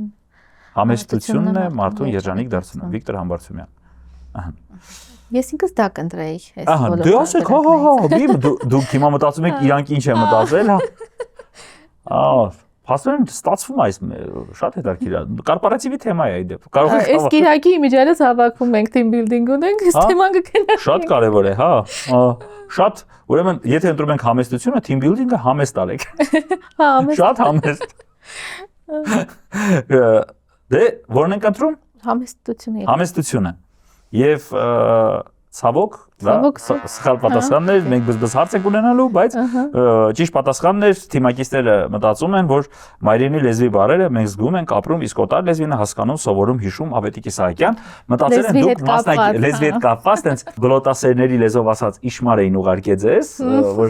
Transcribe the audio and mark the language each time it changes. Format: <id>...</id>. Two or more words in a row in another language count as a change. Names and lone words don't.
<hy>Համեստությունն է մարդուն երջանիկ դարձնում Վիկտոր Համբարձումյան։ Ես ինքս դա կընտրեի այս բոլոր։ Դե ասեք, դուք հիմա մտածում եք իրանք ինչ է մտածել, հա։ Փաստորեն ստացվում է այս շատ հետաքրքիր է։ Կորպորատիվի թեմա է այդ դեպքում։ Կարող եք Այս Կիրակի իմիջիայլոց հավաքվում ենք</hy> <en>team building</en> <hy>ունենք, այս թեման կգնանք։ Շատ կարևոր է, հա։ Շատ, ուրեմն, եթե ընտրում ենք համեստությունը,</hy> <en>team building-</en> <hy>ը համեստ արեք։ Հա, համեստ։ Շատ համեստ։ Դե, որն ենք ընտրում։ Համեստությունը։ Համեստությունը։ Եվ ցավոք, սխալ պատասխաններ, մենք բզբզ հարց ենք ունենալու, բայց ճիշտ պատասխանն է, թիմակիցները մտածում են, որ մայրենի լեզվի բառերը մենք զգում ենք, ապրում, իսկ օտար լեզվինը հասկանում, սովորում, հիշում, Ավետիք Իսահակյան, մտածել են դուք մասնակից լեզվի հետ կապված, տենց գլոտասերների լեզվով ասած իշմար էին ուղարկել ձեզ, որ</hy>